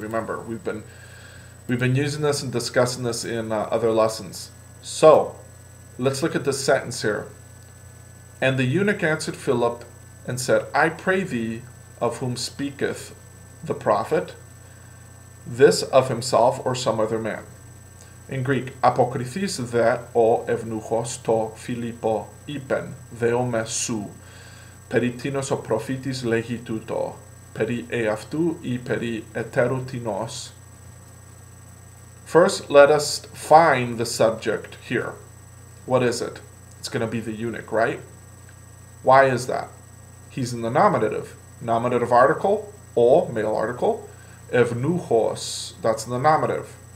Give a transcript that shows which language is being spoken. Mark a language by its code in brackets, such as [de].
[en] Remember, we've been using this and discussing this in other lessons. So, let's look at this sentence here. And the eunuch answered Philip and said, I pray thee, of whom speaketh the prophet, this of himself or some other man. In Greek, [el] apokrythis δε ο ευνούχος το Φιλίππο είπεν, δεόμε σου, περί τίνος ο προφήτης λέγει τούτο, περί εαυτού ή περί ετέρου τίνος. [en] First, let us find the subject here. What is it? It's going to be the eunuch, right? Why is that? He's in the nominative. Nominative article, o, male article. Evnuchos, that's the nominative.